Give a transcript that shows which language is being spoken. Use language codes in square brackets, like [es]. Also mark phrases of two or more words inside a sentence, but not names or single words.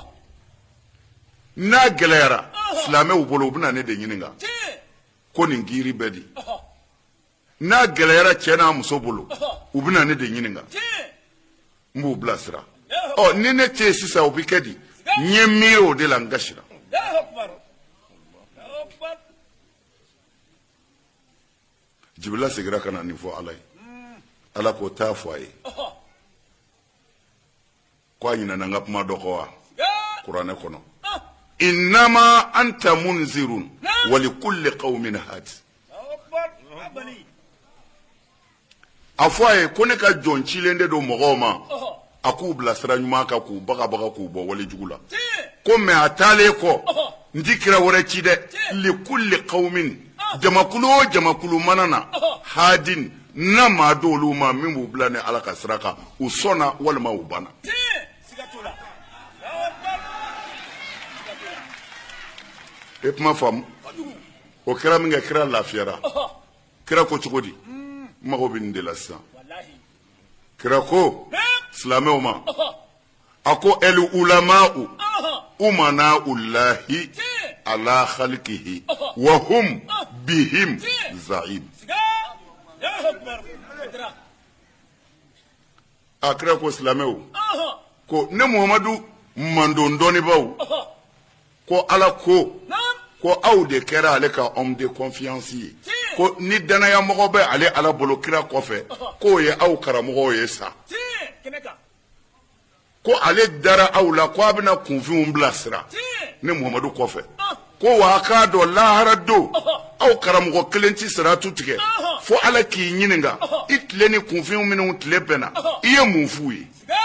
[bm] n'a gɛlɛyara silamɛw bolo u bɛna ne de ɲininka ko nin giiri bɛ di n'a gɛlɛyara cɛ n'a muso bolo u bɛna ne de ɲininka n b'u bilasira ni ne tɛ yen sisan o bɛ kɛ di n ye miiri o de la n gasira Jibrila segira ka na nin fɔ ala ye ala k'o taa fɔ a ye ko a ɲinana n ka kuma dɔ kɔ wa kuranɛ kɔnɔ [ar] إنما أنت منذر ولكل قوم هاد [bm] a fɔ a ye ko ne ka jɔn cilen de don mɔgɔw ma a k'u bilasira ɲuman kan k'u bagabaga k'u bɔ walejugu la ko mais a taalen kɔ n ti kira wɛrɛ ci dɛ [ar] لكل قوم [bm] jamakulu o jamakulu mana na hadin na maa dɔw ma min b'u bila ni ala ka sira kan u sɔnna walima u banna e kuma faamu o kɛra min kɛ kira lafiyara kira ko cogo di mago bɛ nin de la sisan kira ko silamɛw ma a ko [ar] العلماء أمناء الله على خلقه وهم بهم زعيم [bm] a kira ko silamɛw ko ne Muhamadu mandon dɔnnibaw ko ala ko aw de kɛra ale ka [fr] homme de confiance [bm] ye ko ni danaya mɔgɔ bɛ ale ala bolo kira kɔfɛ ko ye aw karamɔgɔw ye sa ko ale dara aw la ko a bɛna kunfinw bilasira ne Muhamadu kɔfɛ ko wa k'a dɔn lahara don aw karamɔgɔ kelen ti siratu tigɛ fo ala k'i ɲininka i tile ni kunfin minnu tile bɛnna i ye mun f'u ye